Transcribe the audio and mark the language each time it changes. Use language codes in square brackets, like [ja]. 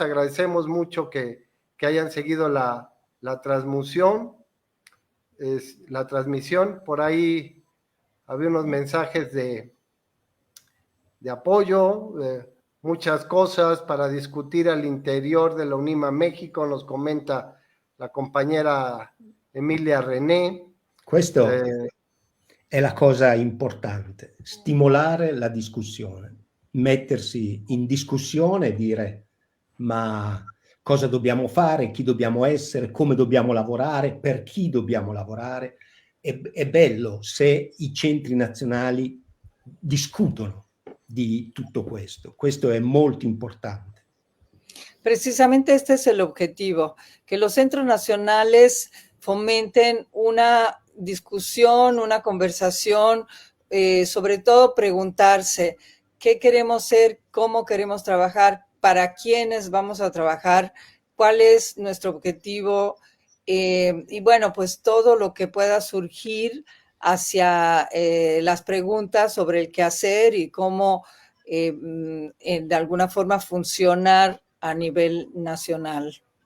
[es] Agradecemos mucho que hayan seguido la transmisión. Por ahí había unos mensajes de apoyo, muchas cosas para discutir al interior de la UNIMA México, nos comenta la compañera Emilia René. [it] Questo è la cosa importante, stimolare la discussione, mettersi in discussione e dire ma cosa dobbiamo fare, chi dobbiamo essere, come dobbiamo lavorare, per chi dobbiamo lavorare. È bello se i centri nazionali discutono di tutto questo. Questo è molto importante. [es] Precisamente este es el objetivo, que los centros nacionales fomenten una discusión, una conversación, sobre todo preguntarse qué queremos ser, cómo queremos trabajar, para quiénes vamos a trabajar, cuál es nuestro objetivo, y bueno, pues todo lo que pueda surgir hacia las preguntas sobre el qué hacer y cómo de alguna forma funcionar a nivel nazionale.